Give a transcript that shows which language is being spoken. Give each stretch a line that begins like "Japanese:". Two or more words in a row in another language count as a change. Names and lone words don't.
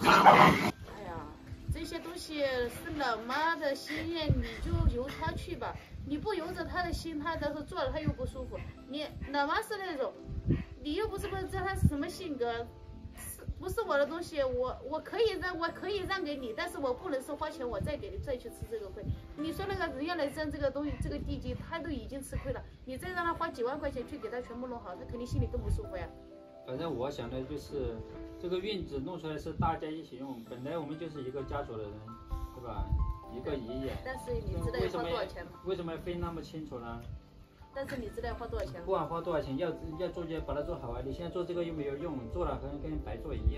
Chinese: 哎呀，這些東西是老媽的心願，你就由他去吧。你不由着他的心，他到时候做了他又不舒服。你老媽是那种，你又不知道他是什麼性格，不是我的東西，我可以讓給你，但是我不能说花錢我再給你再去吃這個虧。你說那個人要來爭這個東西，這個地基他都已經吃虧了，你再讓他花幾萬塊錢去給他全部弄好，他肯定心裡更不舒服呀。反正我想的就是這個院子弄出來是大家一起用，本來我們就是一個家族的人，對吧？一個爺爺。但是你知道要花多少錢嗎？為什麼要分那麼清楚呢？但是你知道要花多少錢嗎？不管花多少錢，要做就把它做好啊！你現在做這個又沒有用，做了跟白做一樣。